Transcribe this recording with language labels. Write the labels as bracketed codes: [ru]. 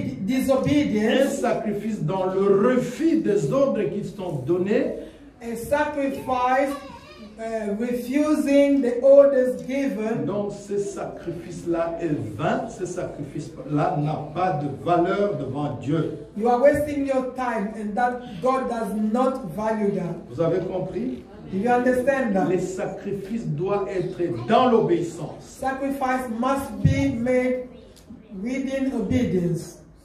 [en] disobedience, [fr] sacrifice dans le refus des ordres qui sont donnés, [en] a sacrifice refusing the orders given, [fr] donc ce sacrifice-là est vain, ce sacrifice-là n'a pas de valeur devant Dieu. [en] you are wasting your time, and that God does not value that. [fr] Vous avez compris? [en] Do you understand that? [fr] Les sacrifices doivent être dans l'obéissance. [en] Sacrifice must be made within obedience.